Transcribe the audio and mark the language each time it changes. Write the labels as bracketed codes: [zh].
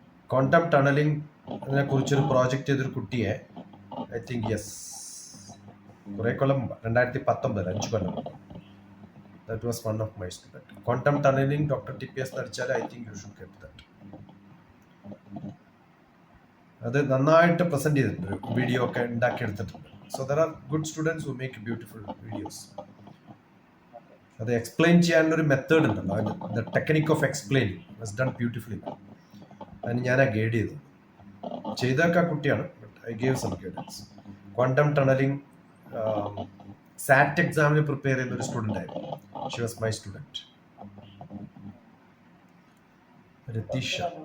[ml] Quantum ടണലിംഗിനെ കുറിച്ചൊരു project ചെയ്തൊരു കുട്ടിയെ, [en] I think yes, [ml] കുറെ കൊല്ലം, 2019, 5 കൊല്ലം. [en] That was one of my students. Quantum tunneling, DrTPS നടിച്ചാൽ I think you should get that. [ml] അത് നന്നായിട്ട് present ചെയ്തിട്ടുണ്ട്, വീഡിയോ ഒക്കെ ഉണ്ടാക്കിയെടുത്തിട്ടുണ്ട്. [en] So there are good students who make beautiful videos. [ml] അത് explain ചെയ്യാനുള്ളൊരു method ഉണ്ടല്ലോ, [en] the technique of explaining was done beautifully. [ml] അതിന് ഞാൻ guide ചെയ്തൊക്കെ കുട്ടിയാണ്, [en] but I gave some guidance. [ml] Quantum tunneling സാറ്റ് എക്സാമിന് പ്രിപ്പയർ ചെയ്യുന്ന ഒരു സ്റ്റുഡൻ്റ് ആയിരുന്നു. [en] She was my student. [ml] Ratheesh.